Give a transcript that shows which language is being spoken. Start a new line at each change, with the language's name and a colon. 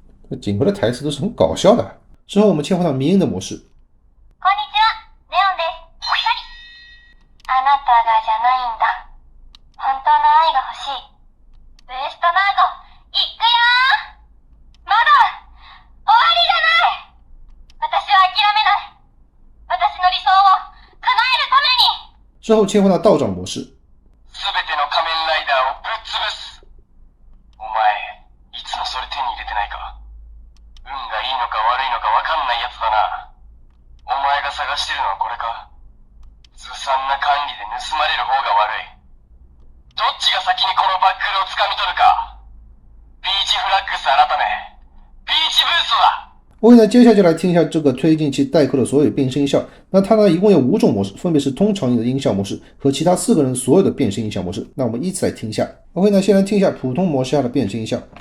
Chinese: 这景和的台词都是很搞笑的。之后我们切换到民音的模式。
Japanese: こんにちは、レオンです。あなたがじゃないんだ。本当の愛が欲しい。ウエストナーゴ、行くよー。まだ終わりじゃない。私は諦めない。私の理想を叶えるために。
Chinese: 之后切换到道长模式。
Japanese: すべての仮面ライダーをぶっ潰す。お前、いつもそれ手に入れてないか。運がいいのか悪いのか分かんないやつだな。お前が探してるのはこれか。ずさんな管理で盗まれる方が悪い。どっちが先にこのバックルを掴み取るか。ビーチフラッグス改め、ビーチブーストだ。
Chinese: OK，那接下来就来听一下这个推进器代扣的所有变声音效。那它呢一共有5种模式，分别是通常的音效模式和其他4个人所有的变声音效模式。那我们依次来听一下。 OK， 那先来听一下普通模式下的变声音效。